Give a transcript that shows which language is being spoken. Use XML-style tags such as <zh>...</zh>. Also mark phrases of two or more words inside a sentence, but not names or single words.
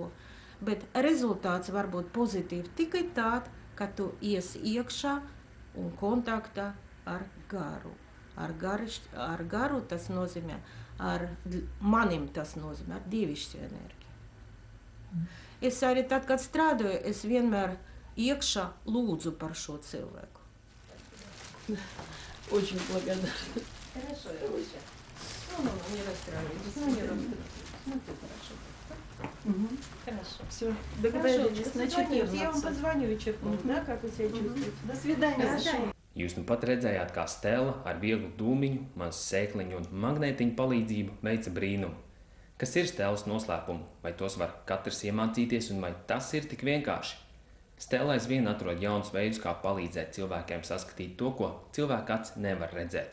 <lv>Bet rezultāts var būt pozitīvi tikai tād, ka tu ies iekšā un kontaktā ar garu, ar garu, tas nozīmē, manim tas nozīmē, ar dievišķu enerģiju. Es arī tad, kad strādāju, es vienmēr iekšā lūdzu par šo cilvēku.</lv> <ru>Очень благодарна. Хорошо, Илюша. Не расстраивайтесь, не расстраивайтесь. Ты хорошо. Хорошо. Все, договорились. Созвонимся, я вам позвоню и черкну, да, как вы себя чувствуете. До свидания.</ru> <lv>Jūs nu pat redzējāt, kā Stela ar vieglu dūmiņu, mazu sēkliņu un magnētiņu palīdzību veica brīnumu. Kas ir Stelas noslēpumi, vai tos var katrs iemācīties un vai tas ir tik vienkārši? Stela aizvien atrod jaunus veidus, kā palīdzēt cilvēkiem saskatīt to, ko cilvēka acis nevar redzēt.</lv>